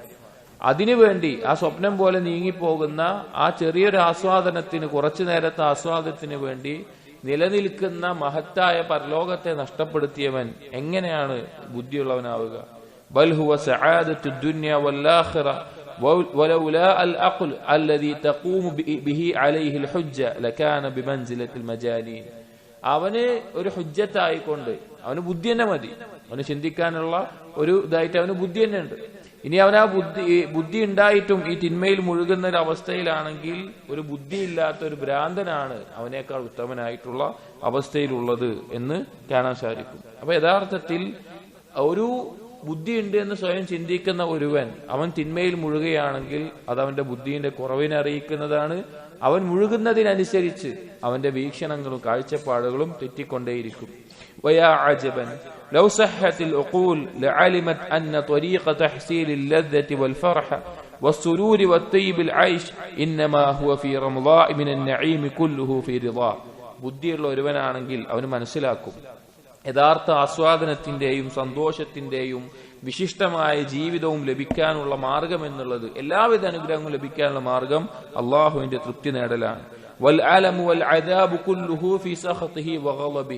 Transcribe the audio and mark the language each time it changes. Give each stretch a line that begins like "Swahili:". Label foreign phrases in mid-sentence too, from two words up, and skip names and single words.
Malayalam: അതിനുവേണ്ടി ആ സ്വപ്നം പോലെ നീങ്ങിപ്പോകുന്ന ആ ചെറിയൊരു ആസ്വാദനത്തിന്, കുറച്ചു നേരത്തെ ആസ്വാദനത്തിന് വേണ്ടി നിലനിൽക്കുന്ന മഹത്തായ പരലോകത്തെ നഷ്ടപ്പെടുത്തിയവൻ എങ്ങനെയാണ് ബുദ്ധിയുള്ളവനാവുക?
Arabic: بل هو سعادة الدنيا والآخرة ولولا العقل الذي تقوم به عليه الحجة لكان بمنزلة المجانين.
Malayalam: അവന് ഒരു ഹുജ്ജത്തായിക്കൊണ്ട് അവന് ബുദ്ധി തന്നെ മതി, അവന് ചിന്തിക്കാനുള്ള ഒരു ഇതായിട്ട് അവന് ബുദ്ധി തന്നെ ഉണ്ട്. ഇനി അവൻ ആ ബുദ്ധി ഉണ്ടായിട്ടും ഈ തിന്മയിൽ മുഴുകുന്ന ഒരു അവസ്ഥയിലാണെങ്കിൽ ഒരു ബുദ്ധിയില്ലാത്ത ഒരു ഭ്രാന്തനാണ് അവനേക്കാൾ ഉത്തമനായിട്ടുള്ള അവസ്ഥയിലുള്ളത് എന്ന് കാണാൻ സാധിക്കും. അപ്പൊ യഥാർത്ഥത്തിൽ ഒരു ബുദ്ധിയുണ്ട് എന്ന് സ്വയം ചിന്തിക്കുന്ന ഒരുവൻ അവൻ തിന്മയിൽ മുഴുകുകയാണെങ്കിൽ അത് അവന്റെ ബുദ്ധിയുടെ കുറവിനെ അറിയിക്കുന്നതാണ്. അവൻ മുഴുകുന്നതിനനുസരിച്ച് അവന്റെ വീക്ഷണങ്ങളും കാഴ്ചപ്പാടുകളും തെറ്റിക്കൊണ്ടേയിരിക്കും.
Arabic: ويا عجبا لو صحت العقول لعلمت أن طريق تحصيل اللذة والفرح والسرور والطيب العيش إنما هو في رمضاء من النعيم كله في رضا.
Malayalam: ബുദ്ധിയുള്ള ഒരുവനാണെങ്കിൽ അവന് മനസ്സിലാക്കും യഥാർത്ഥ ആസ്വാദനത്തിന്റെയും സന്തോഷത്തിന്റെയും വിശിഷ്ടമായ ജീവിതവും ലഭിക്കാനുള്ള മാർഗം എന്നുള്ളത്, എല്ലാവിധ അനുഗ്രഹങ്ങളും ലഭിക്കാനുള്ള മാർഗം അള്ളാഹുവിന്റെ തൃപ്തി നേടലാണ്.
Arabic: والألم والعذاب كله في سخطه وغضبه.